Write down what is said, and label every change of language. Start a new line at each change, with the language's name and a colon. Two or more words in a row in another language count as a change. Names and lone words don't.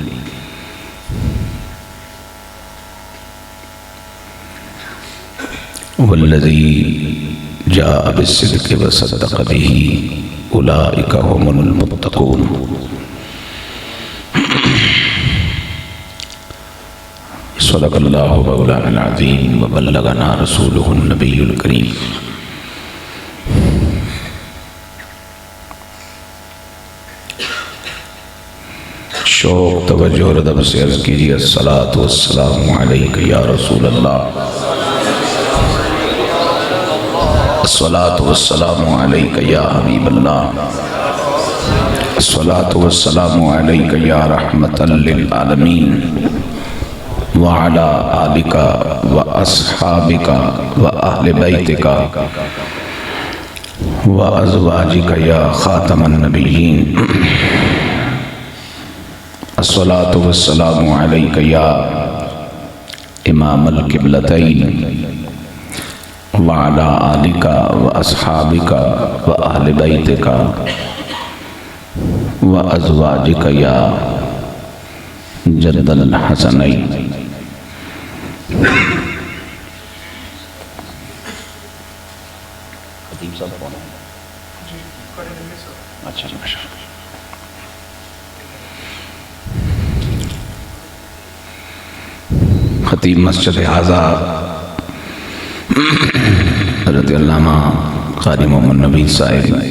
Arabic: والذي جاء بالصدق وصدق به أولئك هم المتقون. صدق الله مولانا العظيم وبلغنا رسوله النبي الكريم.
Urdu: شوق توجہ اور ادب سے عرض کیجیے
Arabic: الصلاة والسلام عليك يا رسول الله, الصلاة والسلام عليك يا حبيب الله الصلاة والسلام عليك يا رحمة للعالمين وعلى آلك وأصحابك وأهل بيتك وأزواجك يا خاتم النبيين. الصلاة والسلام عليك يا إمام القبلتين وعلى آلك وأصحابك وأهل بيتك وأزواجك يا جد الحسنين.
Urdu: اچھا خطیب مسجد ہذا حضرت علامہ قاری محمد نبی صاحب